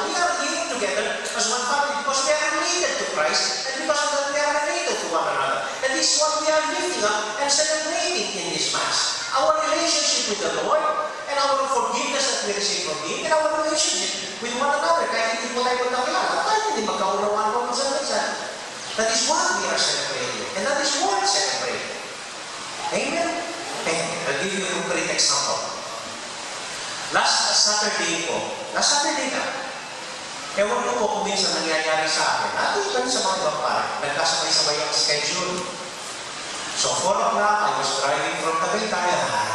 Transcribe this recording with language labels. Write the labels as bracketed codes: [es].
[en] We are here together as one family because we are related to Christ and because of that we are related to one another. And this is what we are lifting up and celebrating in this Mass. Our relationship with the Lord and our forgiveness that we receive from Him and our relationship with one another. [tl] Kahit hindi mo tayo magkakilala, kahit hindi magkaunawaan mo sa minsan. [en] That is what we are celebrating. And that is worth celebrating. Amen? I'll give you a concrete example. Last Saturday [tl] na, ewan ko po kung minsan nangyayari sa akin, natin sa mga ibang pare, nagkasabay-sabay ang schedule. [en] So 4 o'clock, I was driving from Tagaytay.